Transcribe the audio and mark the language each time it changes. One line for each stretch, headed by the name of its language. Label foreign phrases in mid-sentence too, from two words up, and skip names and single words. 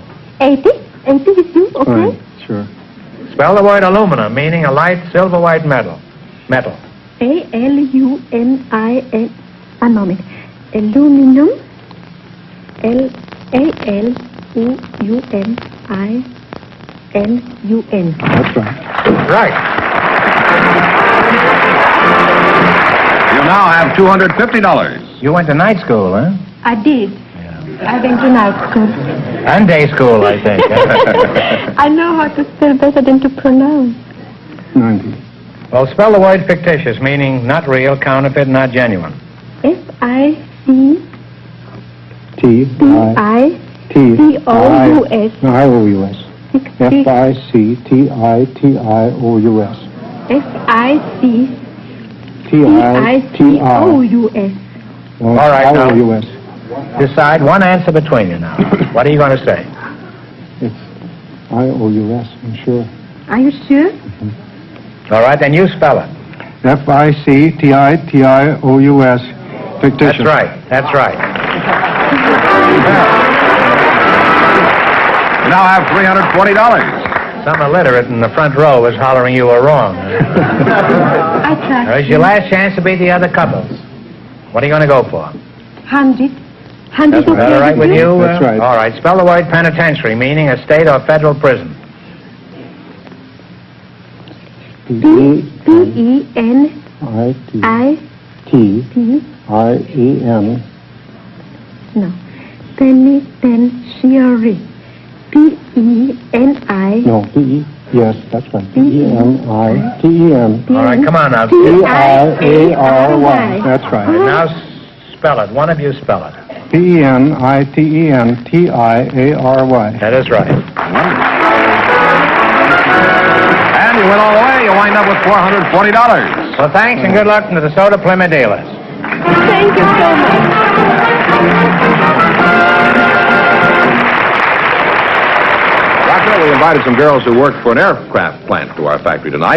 English: 80? 80 with you, okay? Right. Sure. Spell the word aluminum, meaning a light silver-white metal. Metal. A-L-U-M-I-N... a moment. Aluminum. L-A-L-U-M-I-N-U-N. That's right. Right. You now have $250. You went to night school, huh? I did. I went to night school. And day school, I think. I know how to spell better than to pronounce. 90. Well, spell the word fictitious, meaning not real, counterfeit, not genuine. F-I-C... T-I-T-I-O-U-S. No, I-O-U-S. F-I-C-T-I-T-I-O-U-S. F-I-C-T-I-T-I-O-U-S. All right, now. I-O-U-S. Decide one answer between you now. What are you going to say? It's I-O-U-S, I'm sure. Are you sure? All right, then you spell it. F-I-C-T-I-T-I-O-U-S. Fictitious. That's right. That's right. You now have $340. Some illiterate in the front row is hollering you were wrong. I trust There's your last chance to beat the other couples. What are you going to go for? 100. 100 Is that all right with you? That's right. All right. Spell the word penitentiary, meaning a state or federal prison. P-E-N-I-T-I-E-N. No. Penitentiary. P-E-N-I. No, P-E. Yes, that's right. P-E-N-I-T-E-N. All right, come on now. T-I-A-R-Y. That's right. Now spell it. One of you spell it. P-E-N-I-T-E-N-T-I-A-R-Y. That is right. And you win all the way. You wind up with $440. Well, thanks and good luck to the Soda Plymouth dealers. Thank you so much. Roger, we invited some girls who work for an aircraft plant to our factory tonight.